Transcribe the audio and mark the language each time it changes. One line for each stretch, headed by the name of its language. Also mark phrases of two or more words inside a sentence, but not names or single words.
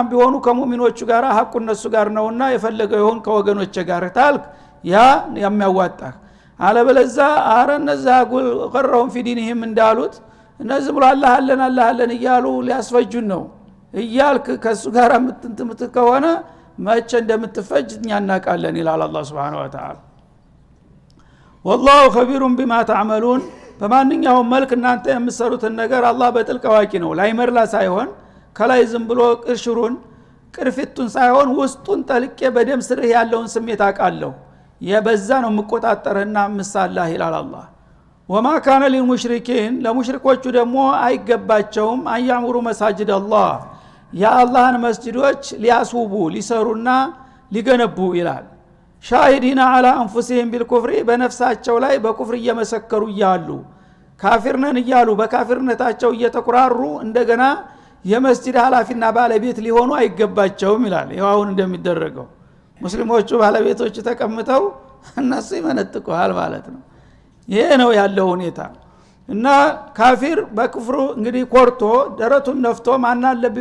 Amharic: ቢሆኑ ከሙእሚኖቹ ጋር ሐቁ እነሱ ጋር ነውና የፈለገው ይሁን ከወገኖች ጋር ታልክ ያ የሚያዋጣህ አለበለዛ አረነዛ ቀረውም ፊዲንህም እንዳሉት እነዚህ ብሎ አላህ አለን እያሉ ሊያስፈጁን ነው እያልክ ከሱ ጋር ምትንትምት ከሆነ ማቸ እንደምትፈጅ እኛ እናቃለን ይላል አላህ
Arabic: سبحانه وتعالى والله خبير بما تعملون
Amharic: በማንኛውም መልክ እናንተ የምትሰሩትን ነገር አላህ በጥልቅ አዋቂ ነው ላይመርላ ሳይሆን ከላይ ዝም ብሎ ቅርሽሩን ቅርፊቱን ሳይሆን ውስጡን ጠልቄ በደም ስርህ ያለውን ስሜት አቃለሁ የበዛ ነው መቆጣጠርና ምሳላህ ይላል አላህ
Arabic: وما كان للمشركين
Amharic: ለሙሽሪኮቹ ደግሞ አይገባቸውም አያምሩ መስጂድ አላህ የአላህን መስጂዶች ሊያስውቡ ሊሰሩና ሊገነቡ ይላል
Arabic: شاهدين على انفسهم بالكفر
Amharic: በነፍሳቸው ላይ በኩፍር እየመሰከሩ ይያሉ ካፊርነን ይያሉ በካፊርነታቸው እየተኩራሩ እንደገና የመስጂድ ኃላፊና ባለቤት ሊሆኑ አይገባቸውም ይላል ይዋውን እንደሚደረገው ሙስሊሞቹ ባለቤቶች ተቀምጠው እነሱ ይመነጥቁሃል ማለት ነው ይሄ ነው ያለው ሁኔታ እና ካፊር በክፍሩ እንግዲህ ኮርቶ ደረቱን ነፍቶ ማን አለብኝ